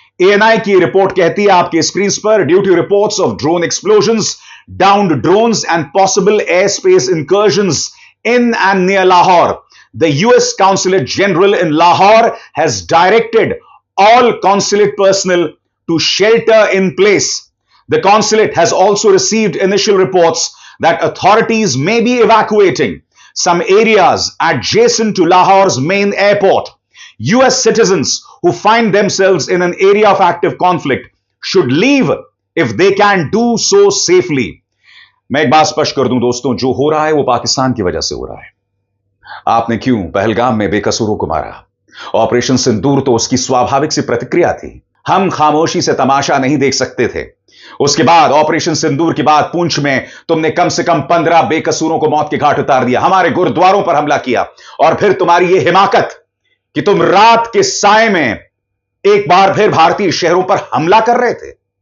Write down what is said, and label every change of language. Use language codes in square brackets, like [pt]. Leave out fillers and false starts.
[en] ANI [hi] की report कहती है आपकी स्क्रीन पर, [en] Due to reports of drone explosions, downed drones and possible air space incursions in and near Lahore, द US Consulate General in Lahore has directed all consulate personnel to shelter in place. The consulate has also received initial reports that authorities may be evacuating some areas adjacent to Lahore's main airport. US citizens who find themselves in an area of active conflict should leave if they can do so safely. [hi] मैं एक बात स्पष्ट कर दूं दोस्तों, जो हो रहा है वो पाकिस्तान की वजह से हो रहा है। आपने क्यों पहलगाम में बेकसूरों को मारा? ऑपरेशन सिंदूर तो उसकी स्वाभाविक सी प्रतिक्रिया थी। हम खामोशी से तमाशा नहीं देख सकते थे। उसके बाद ऑपरेशन सिंदूर के बाद पुंछ में तुमने कम से कम 15 बेकसूरों को मौत के घाट उतार दिया, हमारे गुरुद्वारों पर हमला किया, और फिर तुम्हारी यह हिमाकत कि तुम रात के साए में एक बार फिर भारतीय शहरों पर हमला कर रहे थे।